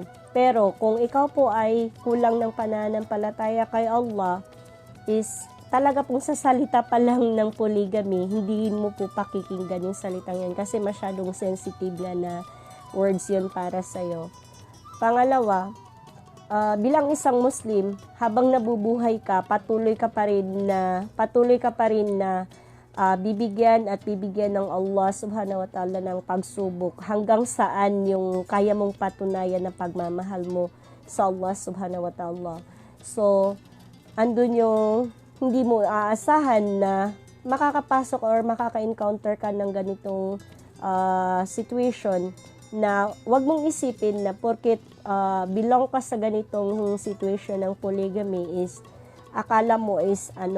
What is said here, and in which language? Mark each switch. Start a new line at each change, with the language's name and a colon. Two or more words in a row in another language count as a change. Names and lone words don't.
Filipino: Pero kung ikaw po ay kulang ng pananampalataya kay Allah, is talaga pong sa salita pa lang ng polygamy, hindi mo po pakikinggan yung salitang yan kasi masyadong sensitive na words yun para sa'yo. Pangalawa, bilang isang Muslim, habang nabubuhay ka, patuloy ka pa rin na bibigyan ng Allah
Arabic: سبحانه وتعالى
Filipino: ng pagsubok hanggang saan yung kaya mong patunayan na pagmamahal mo sa Allah
Arabic: سبحانه وتعالى.
Filipino: So, andun yung hindi mo aasahan na makakapasok or makaka-encounter ka ng ganitong situation na wag mong isipin na porket belong ka sa ganitong situation ng polygamy is akala mo is